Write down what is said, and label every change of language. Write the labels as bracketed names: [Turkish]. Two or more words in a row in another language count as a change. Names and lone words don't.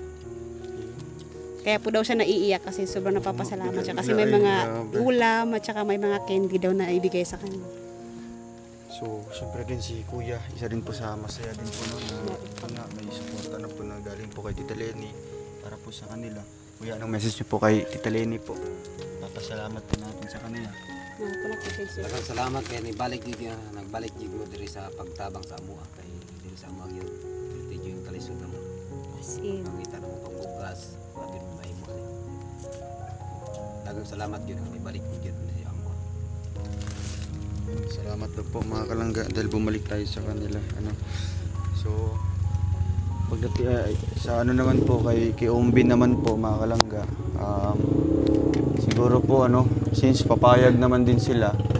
[Filipino] Kaya po daw siya naiiyak kasi sobrang napapasalamat siya kasi may mga ulam at saka may mga candy daw na ibigay sa kanya. So, syempre din si Kuya, isa din po sa masaya din po na may suporta na po na galing po kay Tita Lenny para po sa kanila. Kuya, anong message niyo po kay Tita Lenny po? Papasalamat po natin sa kanila. [Cebuano] Daghang salamat kay nagbalik jud mo diri sa pagtabang sa amuha kay diri sa amuha gyud. Dili yung kalisod na mo. [English] As in. [Cebuano] Pangita na mo pangbugas, pagin mo mahimo. Daghang salamat gyud ang ibalik mo gyud sa amuha. [Filipino] Salamat na po mga kalangga dahil bumalik tayo sa kanila. So, sa ano naman po kay Ombi naman po mga kalangga. Siguro po since papayag naman din sila.